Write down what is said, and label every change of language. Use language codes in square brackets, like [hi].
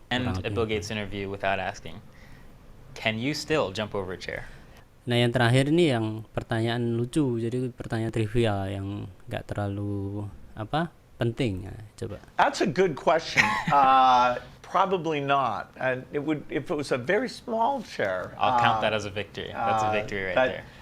[en] end a Bill Gates interview without asking, can you still jump over a chair? [id] Nah yang terakhir ini yang pertanyaan lucu, jadi pertanyaan trivial yang nggak terlalu penting. Nah, coba. [en] That's a good question. Probably not. And it would if it was a very small chair. I'll count that as a victory. That's a victory right there.